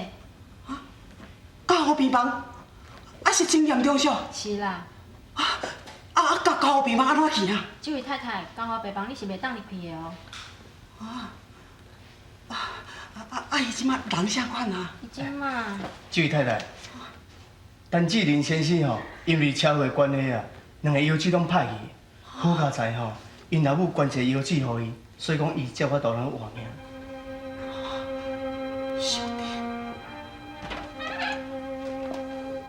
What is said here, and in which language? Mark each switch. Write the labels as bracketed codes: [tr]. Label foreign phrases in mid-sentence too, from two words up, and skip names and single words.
[nan] 家护病房？啊，是真严重少？是啦。家护病房安怎去啊？这位太太，家护病房你是袂当入去的哦。伊即马人啥款啊？伊即马。这位太太，陈志玲先生吼，因为车祸关系啊，两个腰子拢歹去。好佳在吼，因老母捐一个腰子互伊，所以讲伊才有法度通活命。兄弟，